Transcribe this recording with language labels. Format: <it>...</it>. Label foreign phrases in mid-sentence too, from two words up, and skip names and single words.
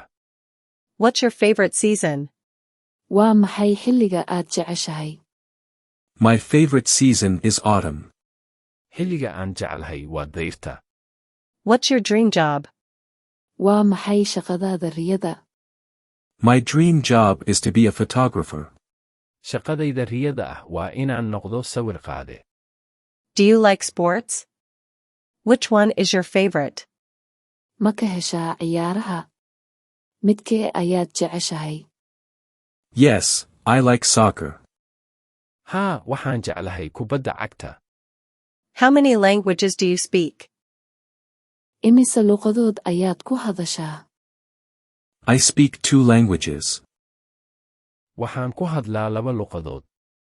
<en>What's your favorite season?</en> <so>Waa maxay xilliga aad jeceshahay?</so> <en>My favorite season is autumn.</en> <so>Xilliga aan jeclahay waa dayrta.</so> <en>What's your dream job?</en> <so>Waa maxay shaqadaada riyada?</so> <en>My dream job is to be a photographer.</en> <so>Shaqadayda riyada ah waa inaan noqdo sawir qaade.</so> <en>Do you like sports? Which one is your favorite?</en> <so>Ma ka heshaa ciyaaraha? Midkee ayaad jeceshahay?</so> <en>Yes, I like soccer.</en> <so>Haa, waxaan jeclahay kubadda cagta.</so> <en>How many languages do you speak?</en> <so>Imise luqadood ayaad ku hadashaa?</so> <en>I speak 2 languages.</en> <so>Waxaan ku hadlaa 2 luqadood.</so>